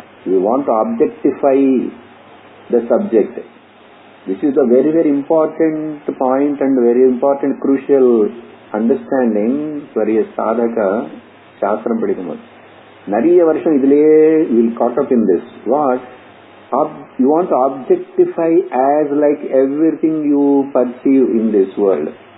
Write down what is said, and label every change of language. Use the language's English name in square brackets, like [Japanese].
[English] You want to objectify the subject. This is a very very important point and very important crucial understanding for a sadhaka. [Tamil] சாஸ்திரம் படிக்கும்போது நிறைய வருஷம் இதுலயே [English] will caught up in this. What? You want to objectify as like everything you perceive in this world.